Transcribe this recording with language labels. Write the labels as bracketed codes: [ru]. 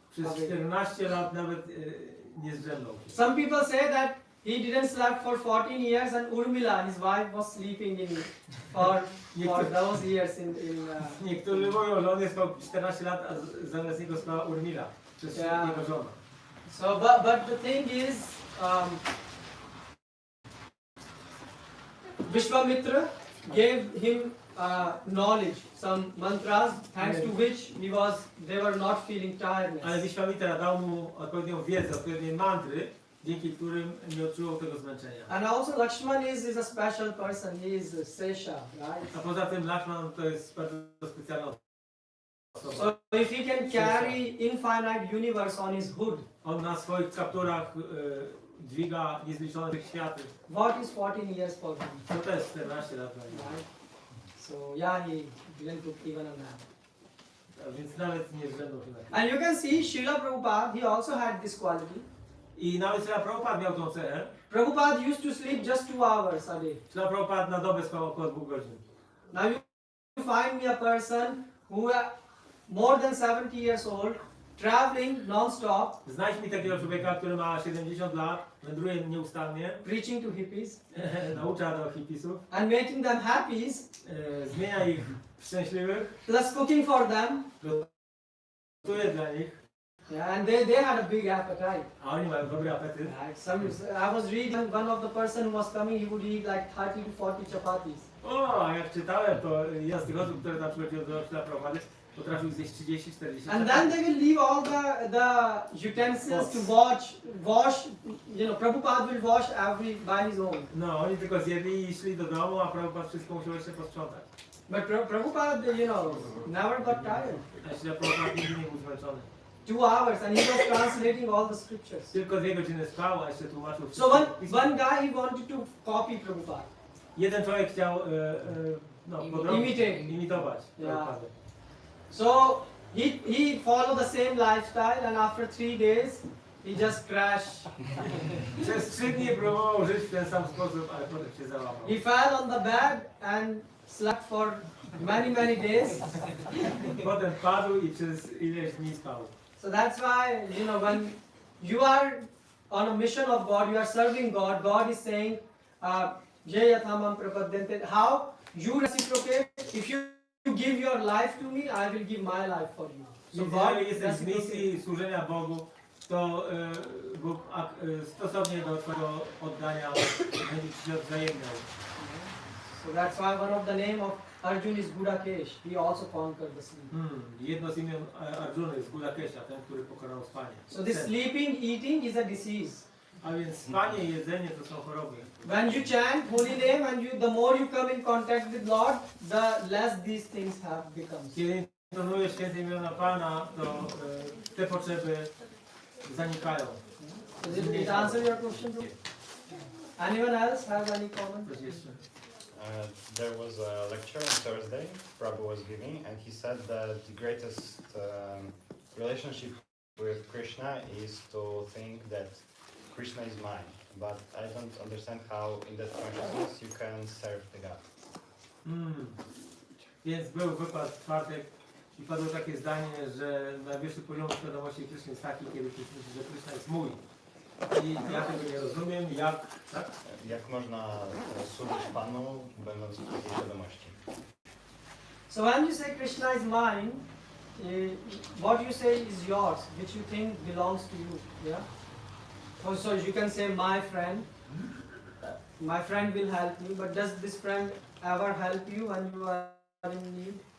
[pl] Przez 14 lat nawet nie zdrzemnął. [en] Some people say that he didn't sleep for 14 years and Urmila, his wife, was sleeping for those years [pl] Niektórzy mówią, że on nie spał 14 lat, a zamiast niego spała Urmila, przez jego żonę. [en] So, but the thing is, Vishwamitra gave him knowledge, some mantras, thanks to which they were not feeling tiredness. [pl] Ale Vishwamitra dał mu odpowiednią wiedzę, odpowiednie mantry, dzięki którym nie odczuwał tego zmęczenia. [en] And also Lakshman is a special person, he is Sesha, right? [pl] A poza tym Lakshman to jest bardzo specjalna osoba. [en] So if he can carry infinite universe on his hood, [pl] On na swoich kapturach dźwiga niezliczone światy. [en] what is 14 years for him? [pl] To też 14 lat dla niego. [en] Right? So yeah, he didn't took even a nap. [pl] Więc nawet nie względał się na to. [en] And you can see Srila Prabhupada, he also had this quality. [pl] I nawet Srila Prabhupada miał tą cechę. [en] Prabhupada used to sleep just 2 hours a day. [pl] Srila Prabhupada na dobę spał około 2 godzin. [en] Now you find me a person who more than 70 years old, traveling non-stop, [pl] Znajdź mi takiego człowieka, który ma 70 lat, wędruje nieustannie, [en] preaching to hippies [pl] naucza do hipisów, [en] and making them happy, [pl] zmienia ich w szczęśliwych, [en] plus cooking for them. [pl] gotuje dla nich, [en] Yeah, and they had a big appetite. [pl] a oni mają dobry apetyt. [en] Right? I was reading one of the person who was coming, he would eat like 30 to 40 chapatis. [pl] O, jak czytałem, to ja z tych osób, które tam przychodziły do Srila Prabhupada, potrafił zjeść 30-40 [en] And then they will leave all the utensils to wash, you know, Prabhupada will wash every by his own. [pl] No, oni tylko zjedli i szli do domu, a Prabhupada wszystko musiał jeszcze posprzątać. [en] But Prabhupada, you know, never got tired. [pl] A Srila Prabhupada nigdy nie był zmęczony. [en] 2 hours and he was translating all the scriptures. [pl] Tylko 2 godziny spał, a jeszcze tłumaczył [en] So [pl] wszystko. [en] one guy, he wanted to copy Prabhupada. [pl] Jeden człowiek chciał podrobić, imitować [en] Yeah. [pl] Prabhupadę. [en] So he followed the same lifestyle and after 3 days, he just crashed. [pl] Przez 3 dni próbował żyć w ten sam sposób, ale potem się załamał. [en] He fell on the bed and slept for many days. [pl] Potem padł i przez ileś dni spał. [en] So that's why, you know, when you are on a mission of God, you are serving God, God is saying, [sa] Jayathamam prapadyante. [en] How you reciprocate? If you give your life to me, I will give my life for you. So [pl] Więc [en] God [pl] jeżeli jesteś w [en] reciprocates. [pl] misji służenia Bogu, to Bóg stosownie do twojego oddania będzie ci się odwzajemniał. [en] So that's why one of the name of Arjun is Gudakesh. He also conquered the sleep. [pl] Jedno z imion Arjuny jest Gudakesha, ten, który pokonał spanie. [en] So this sleeping, eating is a disease. [pl] A więc spanie i jedzenie to są choroby. [en] When you chant holy name and the more you come in contact with Lord, the less these things have becomes. [pl] Kiedy intonujesz święte imiona Pana, to te potrzeby zanikają. [en] Did it answer your question, bro? Anyone else have any comment? [pl] Coś jeszcze? [en] There was a lecture on Thursday Prabhu was giving, and he said that the greatest relationship with Krishna is to think that Krishna is mine. But I don't understand how in that consciousness you can serve the God. [pl] Więc był wykład w czwartek i padło takie zdanie, że najwyższy poziom świadomości Kryszny jest taki, kiedy ktoś myśli, że Kryszna jest mój. I ja tego nie rozumiem, jak, tak? Jak można służyć Panu, będąc w takiej świadomości? [en] So when you say Krishna is mine, what you say is yours, which you think belongs to you. Yeah. So you can say my friend. My friend will help me, but does this friend ever help you when you are in need?